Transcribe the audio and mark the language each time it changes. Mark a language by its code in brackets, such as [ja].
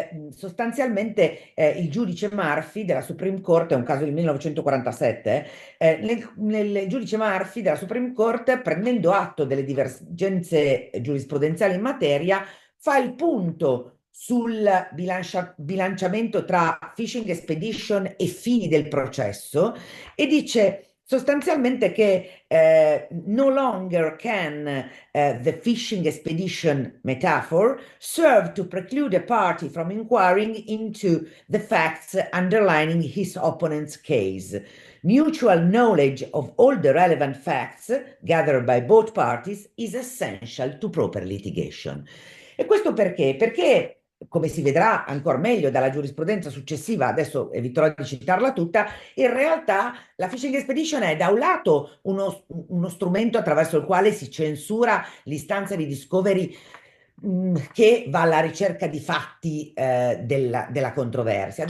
[it] sostanzialmente il giudice Murphy della Supreme Court, è un caso del 1947, nel giudice Murphy della Supreme Court, prendendo atto delle divergenze giurisprudenziali in materia, fa il punto sul bilanciamento tra phishing expedition e fini del processo e dice sostanzialmente che [en] no longer can the phishing expedition metaphor serve to preclude a party from inquiring into the facts underlining his opponent's case. Mutual knowledge of all the relevant facts gathered by both parties is essential to proper litigation. [it] E questo perché? Perché, come si vedrà ancora meglio dalla giurisprudenza successiva, adesso eviterò di citarla tutta, in realtà la phishing expedition è da un lato uno strumento attraverso il quale si censura l'istanza di discovery che va alla ricerca di fatti della controversia.